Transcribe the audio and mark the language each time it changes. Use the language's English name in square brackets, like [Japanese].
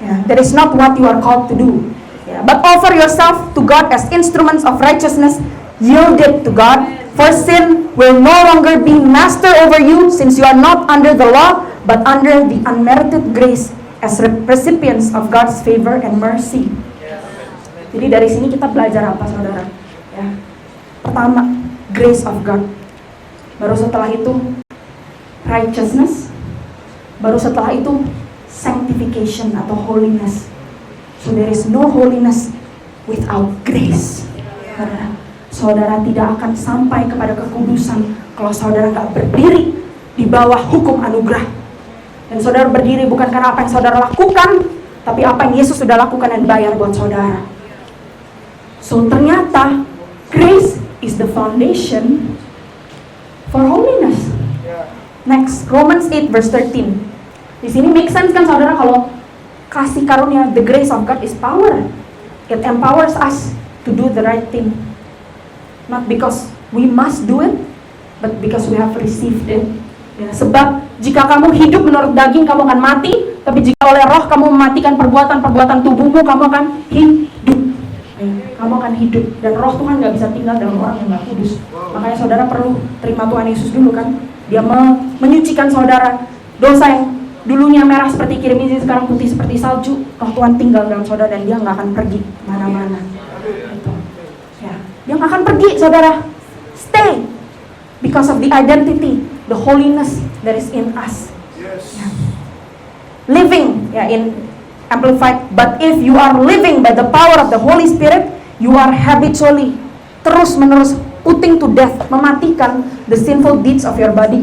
[English] That is not what you are called to do. But offer yourself to God as instruments of righteousness, yielded to God. For sin will no longer be master over you, since you are not under the law, but under the unmerited grace as recipients of God's favor and mercy. [Indonesian] Jadi dari sini kita belajar apa, saudara? Ya. Pertama, [English] grace of God. [Indonesian] Baru setelah itu righteousness. Baru setelah itu sanctification atau holiness. [English] So there is no holiness without grace. [Indonesian] Saudara tidak akan sampai kepada kekudusan kalau saudara nggak berdiri di bawah hukum anugerah. Dan saudara berdiri bukan karena apa yang saudara lakukan, tapi apa yang Yesus sudah lakukan dan bayar buat saudara. [English] So ternyata grace is the foundation for holiness. Next, Romans 8 verse 13. [Indonesian] Di sini [English] make sense [Indonesian] kan saudara kalau kasih karunia, [English] the grace of God is power. It empowers us to do the right thing. Not because we must do it, but because we have received it. [Indonesian] Ya, sebab jika kamu hidup menurut daging, kamu akan mati. Tapi jika oleh roh kamu mematikan perbuatan-perbuatan tubuhmu, kamu akan hidup. Ya, kamu akan hidup. Dan roh Tuhan gak bisa tinggal dalam orang yang gak kudus. Makanya saudara perlu terima Tuhan Yesus dulu kan. Dia menyucikan saudara. Dosa yang dulunya merah seperti kirmizi, sekarang putih seperti salju. Roh Tuhan tinggal dalam saudara dan dia gak akan pergi mana-mana. Gitu. Dia nggak akan pergi, saudara. [English] Stay, because of the identity, the holiness that is in us. Yes. Ya. Living, ya, in Amplified. But if you are living by the power of the Holy Spirit, you are habitually, [Indonesian] terus-menerus [English] putting to death, [Indonesian] mematikan [English] the sinful deeds of your body.